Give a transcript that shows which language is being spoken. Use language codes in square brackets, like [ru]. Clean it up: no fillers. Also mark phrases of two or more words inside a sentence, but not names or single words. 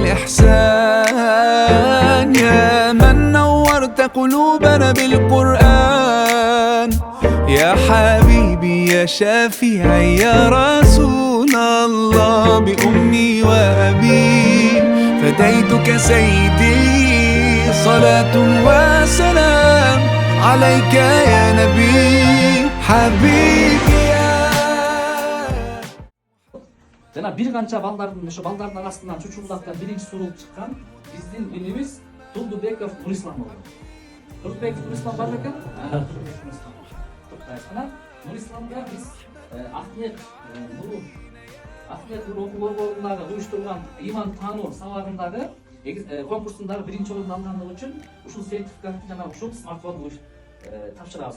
[ar] الإحسان، يا من نورت قلوبنا بالقرآن، يا حبيبي يا شافعي يا رسول الله، بأمي وأبي فديتك سيدي، صلاة وسلام عليك يا نبي. حبيبي [ky] жана бир канча балдардын ошо балдардын арасынан чучулдакта биринчи болуп чыккан биздин инибиз Турдубеков Нурислам болду. Турдубеков Нурислам бар экен? Нурисламга биз Ахмет окуу борборунда уюштурган иман таануу сабагындагы конкурсундагы биринчи орунду алгандыгы үчүн ушул сертификатты жана ушул смартфонду тапшырабыз.